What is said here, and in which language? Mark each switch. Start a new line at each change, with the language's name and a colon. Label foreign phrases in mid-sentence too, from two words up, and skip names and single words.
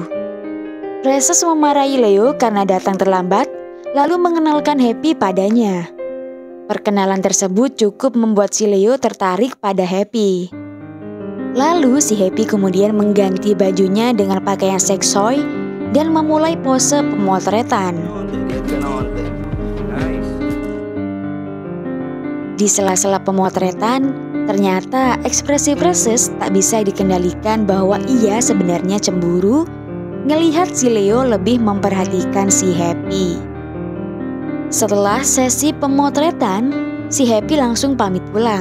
Indonesian: Prezes memarahi Leo karena datang terlambat, lalu mengenalkan Happy padanya. Perkenalan tersebut cukup membuat si Leo tertarik pada Happy. Lalu si Happy kemudian mengganti bajunya dengan pakaian seksoi dan memulai pose pemotretan.
Filipino: Liad ka na konti. Nice.
Indonesian: Di sela-sela pemotretan, Ternyata ekspresi Precious tak bisa dikendalikan bahwa ia sebenarnya cemburu ngelihat si Leo lebih memperhatikan si Happy. Setelah sesi pemotretan, si Happy langsung pamit pulang.